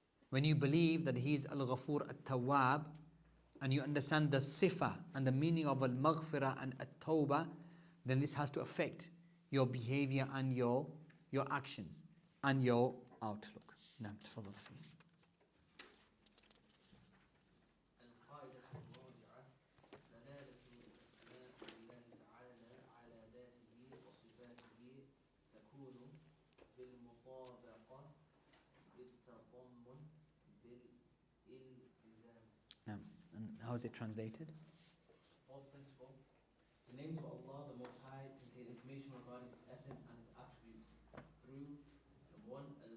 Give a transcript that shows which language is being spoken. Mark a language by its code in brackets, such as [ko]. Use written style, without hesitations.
[en] When you believe that He is Al-Ghafur, At-Tawwab, and you understand the sifa and the meaning of Al-Maghfirah and At-Tawbah, then this has to affect your behavior and your actions and your outlook. [ar] نعم تفضل. القاعدة الرابعة دلالة أسماء الله تعالى على ذاته وصفاته تكون بالمطابقة بالتضمن بالالتزام. نعم. [en] And how is it translated? Fourth principle. The names of Allah, the Most High, contain information regarding His essence and His attributes through one